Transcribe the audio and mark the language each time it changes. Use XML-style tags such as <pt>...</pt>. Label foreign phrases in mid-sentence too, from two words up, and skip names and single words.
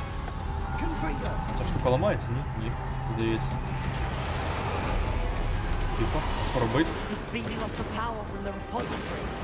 <uk>Ця штука ламається? Ні? Ні, здається. Тихо. Що робить?</uk> <en>It's feeding off the power from the repository.</en>